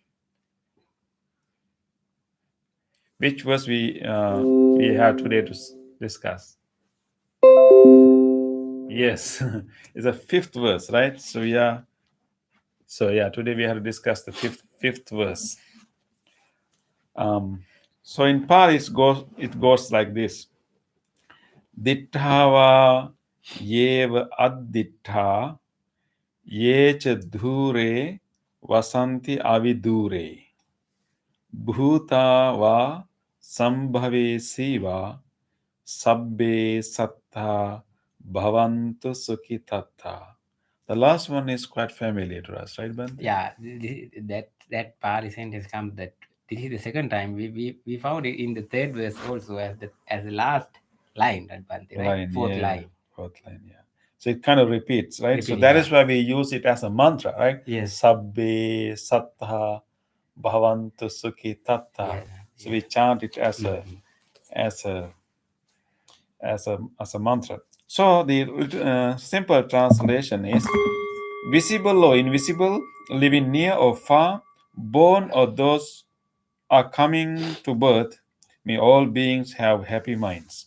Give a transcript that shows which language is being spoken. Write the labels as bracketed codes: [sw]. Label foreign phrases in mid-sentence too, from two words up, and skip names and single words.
[en] Which verse we have today to discuss? Yes, it's a 5th verse, right? So today we have to discuss the fifth verse. So in Pali it goes like this: [pi] Dittava yeva addittha yecha dhure vasanti avidure bhuta va sambhave siva sabbe sattha bhavantu sukhitattha. [en] The last one is quite familiar to us, right, Bante? Yeah, that part sentence comes that this is the second time we found it in the 3rd verse also as the last line, right, Bhante, right? Line, Fourth yeah. line. Fourth line, yeah. So it kind of repeats, right? So Repeat, that yeah. is why we use it as a mantra, right? Yes. [pi] Sabbe sattha bhavantu sukhi tattha. [en] Yeah. So we chant it as a Mhm. as a mantra. So the simple translation is: visible or invisible, living near or far, born or those are coming to birth, may all beings have happy minds.